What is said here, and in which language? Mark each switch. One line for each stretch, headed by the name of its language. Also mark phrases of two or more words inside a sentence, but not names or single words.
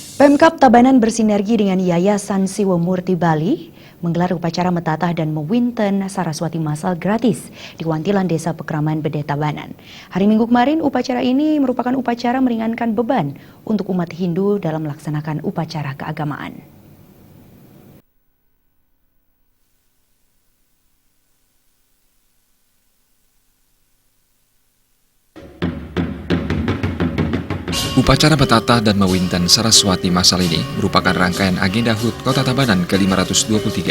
Indonesian: Pemkab Tabanan bersinergi dengan Yayasan Siwa Murti Bali menggelar upacara Metatah dan Mewinten Saraswati Masal gratis di Wantilan Desa Pekraman Bede Tabanan. Hari Minggu kemarin, upacara ini merupakan upacara meringankan beban untuk umat Hindu dalam melaksanakan upacara keagamaan. Upacara Metatah dan Mewinten Saraswati Masal ini merupakan rangkaian agenda HUT Kota Tabanan ke-523.